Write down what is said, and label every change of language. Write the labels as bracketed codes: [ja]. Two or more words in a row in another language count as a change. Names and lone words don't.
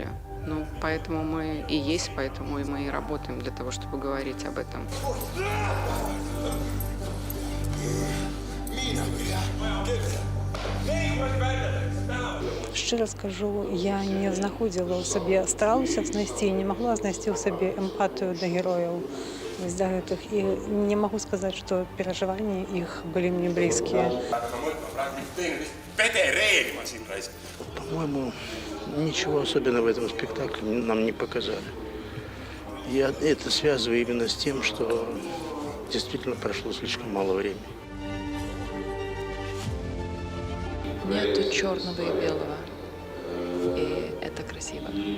[ru] Ну, поэтому мы и есть, поэтому и мы и работаем для того, чтобы говорить об этом. [uk] Щиро скажу, я не знаходила у себе, старалася знайти, не могла знайти у себе емпатію до героїв здагнутих. І не можу сказати, що переживання їх були мені близькі. [ru] По-моему, ничего особенного в этом спектакле нам не показали. Я это связываю именно с тем, что действительно прошло слишком мало времени. Нету черного и белого, и это красиво.